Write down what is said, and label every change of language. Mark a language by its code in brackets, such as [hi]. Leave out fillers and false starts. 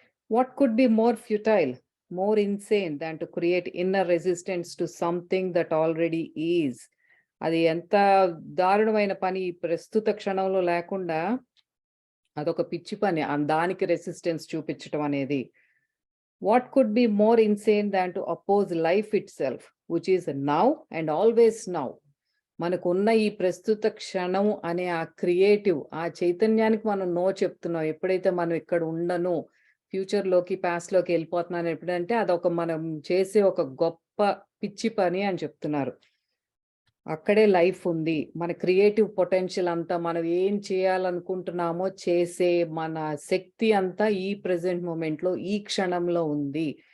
[en] What could be more futile, more insane than to create inner resistance to something that already is. [te] అది ఎంత దారుణమైన పని ప్రస్తుత క్షణంలో లేకుండా, అదొక పిచ్చి పని దానికి రెసిస్టెన్స్ చూపించడం అనేది. [en] What could be more insane than to oppose life itself, which is now and always now. [te] మనకున్న ఈ ప్రస్తుత క్షణం అనే ఆ క్రియేటివ్, ఆ చైతన్యానికి మనం నో చెప్తున్నాం. ఎప్పుడైతే మనం ఇక్కడ ఉండను, ఫ్యూచర్లోకి పాస్ట్లోకి వెళ్ళిపోతున్నాను ఎప్పుడంటే అదొక మనం చేసే ఒక గొప్ప పిచ్చి పని అని చెప్తున్నారు. అక్కడే లైఫ్ ఉంది. మన క్రియేటివ్ పొటెన్షియల్ అంతా, మనం ఏం చేయాలనుకుంటున్నామో చేసే మన శక్తి అంతా ఈ ప్రెజెంట్ మూమెంట్లో, ఈ క్షణంలో ఉంది.